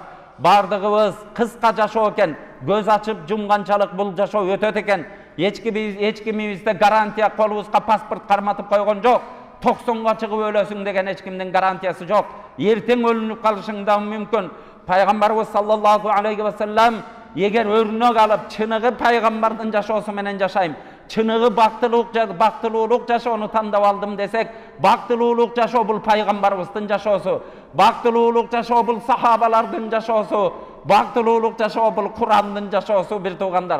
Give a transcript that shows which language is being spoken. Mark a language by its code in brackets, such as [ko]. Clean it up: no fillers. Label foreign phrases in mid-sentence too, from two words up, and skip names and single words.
[ky] Бардыгыбыз кыска жашоо экен, көз ачып жумганчалык бул жашоо өтөт экен. Эч кимибизде гарантия колубузга паспорт карматып койгон жок. 90га чыгып өлөсүң деген эч кимдин гарантиясы жок. Эртең өлүнүп калышың да мүмкүн. Пайгамбарыбыз [ar] صلى الله عليه وسلم [ky] эгер өрнөк алып чыныгы пайгамбардын жашоосу менен жашайм, чыныгы бактылуулук жашоону тандап алдым десек, бактылуулук жашоо бул пайгамбарыбыздын жашоосу, бактылуулук жашоо бул сахабалардын жашоосу, бактылуулук жашоо бул Курандын жашоосу бир туугандар.